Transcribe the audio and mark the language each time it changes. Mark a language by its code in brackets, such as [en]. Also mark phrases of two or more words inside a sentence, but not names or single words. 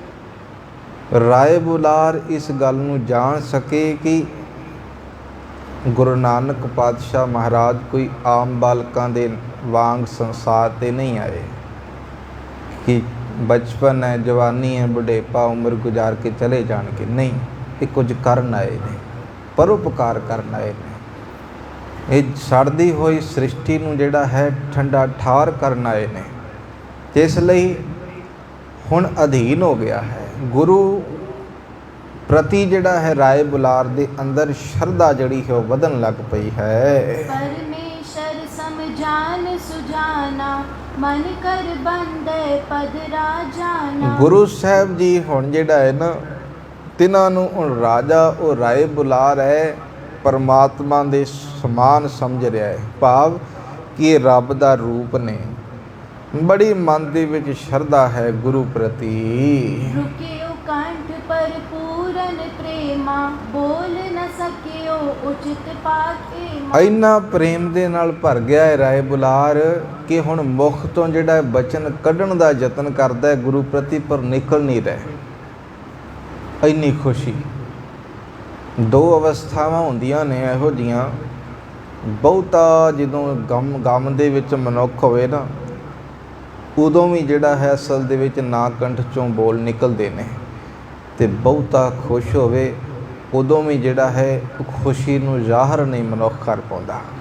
[pa] ਰਾਏ ਬੁਲਾਰ ਇਸ ਗੱਲ ਨੂੰ ਜਾਣ ਸਕੇ ਕਿ ਗੁਰੂ ਨਾਨਕ ਪਾਤਸ਼ਾਹ ਮਹਾਰਾਜ ਕੋਈ ਆਮ ਬਾਲਕਾਂ ਦੇ ਵਾਂਗ ਸੰਸਾਰ 'ਤੇ ਨਹੀਂ ਆਏ ਕਿ ਬਚਪਨ ਹੈ, ਜਵਾਨੀ ਹੈ, ਬੁਢੇਪਾ ਉਮਰ ਗੁਜ਼ਾਰ ਕੇ ਚਲੇ ਜਾਣਗੇ, ਨਹੀਂ, ਇਹ ਕੁਝ ਕਰਨ ਆਏ ਨੇ, ਪਰਉਪਕਾਰ ਕਰਨ ਆਏ ਨੇ, ਇਹ ਸੜਦੀ ਹੋਈ ਸ੍ਰਿਸ਼ਟੀ ਨੂੰ ਜਿਹੜਾ ਹੈ ਠੰਡਾ ਠਾਰ ਕਰਨ ਆਏ ਨੇ। ਤੇ ਇਸ ਲਈ ਹੁਣ ਅਧੀਨ ਹੋ ਗਿਆ ਹੈ ਗੁਰੂ ਪ੍ਰਤੀ, ਜਿਹੜਾ ਹੈ ਰਾਏ ਬੁਲਾਰ ਦੇ ਅੰਦਰ ਸ਼ਰਧਾ ਜਿਹੜੀ ਹੈ ਉਹ ਵਧਣ ਲੱਗ ਪਈ ਹੈ। [bra] परमेश्वर समझान सुजाना मन कर बंदे पद राजाना। [pa] ਗੁਰੂ ਸਾਹਿਬ ਜੀ ਹੁਣ ਜਿਹੜਾ ਹੈ ਨਾ, ਤਿਨਾਂ ਨੂੰ ਹੁਣ ਰਾਜਾ ਉਹ ਰਾਏ ਬੁਲਾਰ ਹੈ, ਪਰਮਾਤਮਾ ਦੇ ਸਮਾਨ ਸਮਝ ਰਿਹਾ ਹੈ, ਭਾਵ ਕਿ ਇਹ ਰੱਬ ਦਾ ਰੂਪ ਨੇ। ਬੜੀ ਮਨ ਦੇ ਵਿੱਚ ਸ਼ਰਧਾ ਹੈ ਗੁਰੂ ਪ੍ਰਤੀ। [bra] रुकियो कंठ पर पूरन प्रेमा बोल न सकियो उचित पाखे। [pa] ਇੰਨਾ ਪ੍ਰੇਮ ਦੇ ਨਾਲ ਭਰ ਗਿਆ ਹੈ ਰਾਏ ਬੁਲਾਰ ਕਿ ਹੁਣ ਮੁਖ ਤੋਂ ਜਿਹੜਾ ਬਚਨ ਕੱਢਣ ਦਾ ਯਤਨ ਕਰਦਾ ਹੈ ਗੁਰੂ ਪ੍ਰਤੀ, ਪਰ ਨਿਕਲ ਨਹੀਂ ਰਿਹਾ। ਇੰਨੀ ਖੁਸ਼ੀ। ਦੋ ਅਵਸਥਾਵਾਂ ਹੁੰਦੀਆਂ ਨੇ ਇਹੋ ਜਿਹੀਆਂ, ਬਹੁਤਾ ਜਦੋਂ ਗਮ ਦੇ ਵਿੱਚ ਮਨੁੱਖ ਹੋਵੇ ਨਾ, ਉਦੋਂ ਵੀ ਜਿਹੜਾ ਹੈ ਅਸਲ ਦੇ ਵਿੱਚ ਨਾ ਕੰਠ ਚੋਂ ਬੋਲ ਨਿਕਲਦੇ ਨੇ, ਤੇ ਬਹੁਤਾ ਖੁਸ਼ ਹੋਵੇ ਉਦੋਂ ਵੀ ਜਿਹੜਾ ਹੈ ਖੁਸ਼ੀ ਨੂੰ ਜ਼ਾਹਰ ਨਹੀਂ ਮਨੁੱਖ ਕਰ ਪਾਉਂਦਾ।